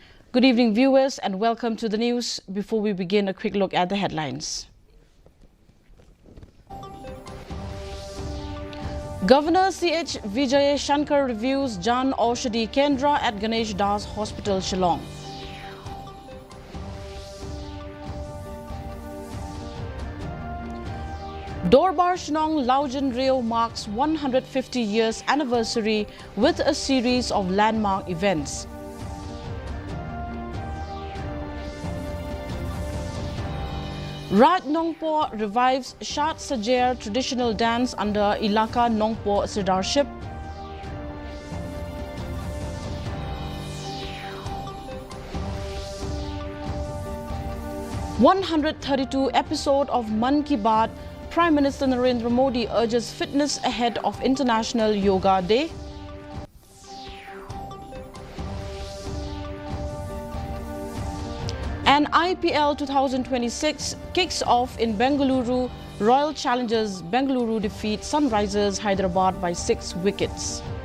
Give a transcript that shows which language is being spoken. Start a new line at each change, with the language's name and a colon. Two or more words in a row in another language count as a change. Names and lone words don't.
English: Good evening, viewers, and welcome to the news. Before we begin, a quick look at the headlines. Governor C.H. Vijay Shankar reviews Jan Aushadhi Kendra at Ganesh Das Hospital, Shillong. Dorbar Shnong Laujan Rio marks 150 years anniversary with a series of landmark events. Raj Nongpo revives Shat Sajer traditional dance under Ilaka Nongpo Sardarship. #132 episode of Man Ki Baat, Prime Minister Narendra Modi urges fitness ahead of International Yoga Day. And IPL 2026 kicks off in Bengaluru. Royal Challengers Bengaluru defeat Sunrisers Hyderabad by 6 wickets.